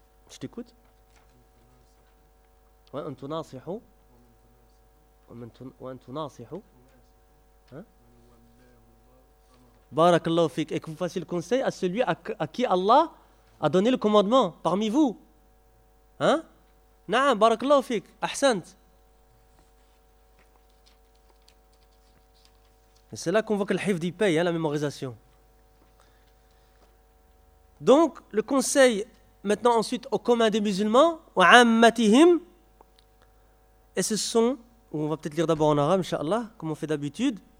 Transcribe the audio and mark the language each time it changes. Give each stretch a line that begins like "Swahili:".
French: Je t'écoute? Ouais, un tournant, c'est où? Ouais, un tournant, c'est où? Hein? Barakallahu fik. Et que vous fassiez le conseil à celui à qui Allah a donné le commandement, parmi vous.
Arabic: ها؟ نعم بارك الله فيك، أحسنت.
French: C'est là qu'on voit que le chef dit paye, hein, la mémorisation. Donc, le conseil, maintenant ensuite, au commun des musulmans, ou ammatihim, et ce sont, on va peut-être lire d'abord en arabe, inshallah, comme on fait d'habitude.